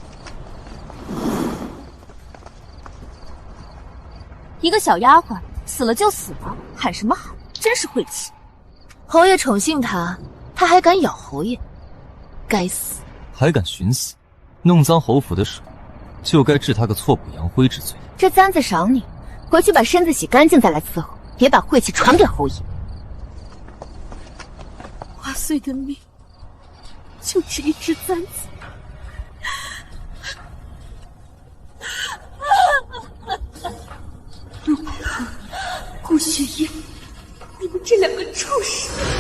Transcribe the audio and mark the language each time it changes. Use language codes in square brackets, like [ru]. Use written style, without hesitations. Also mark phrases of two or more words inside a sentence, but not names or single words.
[zh] 一个小丫鬟死了就死了，喊什么喊？真是晦气！侯爷宠幸他，他还敢咬侯爷，该死！还敢寻死，弄脏侯府的手，就该治他個挫骨揚灰之罪。這簪子賞你，回去把身子洗乾淨再來伺候，別把晦氣傳給侯爺。花穗的命就這一隻簪子。陆百合、顧雪夜，你們這兩個畜生！